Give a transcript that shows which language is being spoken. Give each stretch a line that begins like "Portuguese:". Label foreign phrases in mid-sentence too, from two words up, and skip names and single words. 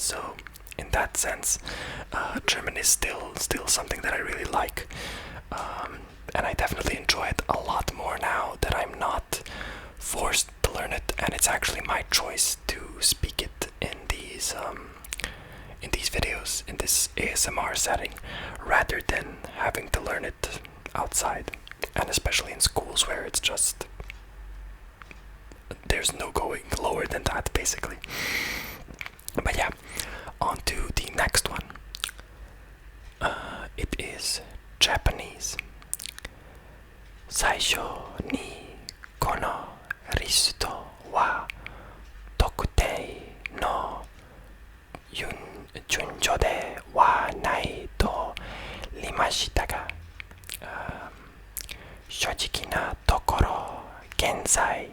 English: So in that sense, German is still something that I really like, and I definitely enjoy it a lot more now that I'm not forced to learn it, and it's actually my choice to speak it in these videos, in this ASMR setting, rather than having to learn it outside, and especially in schools where it's just, there's no going lower than that, basically. But yeah, on to the next one. It is Japanese.
Japanese: 最初にこのリストは特定の順序ではないとりましたが、正直なところ現在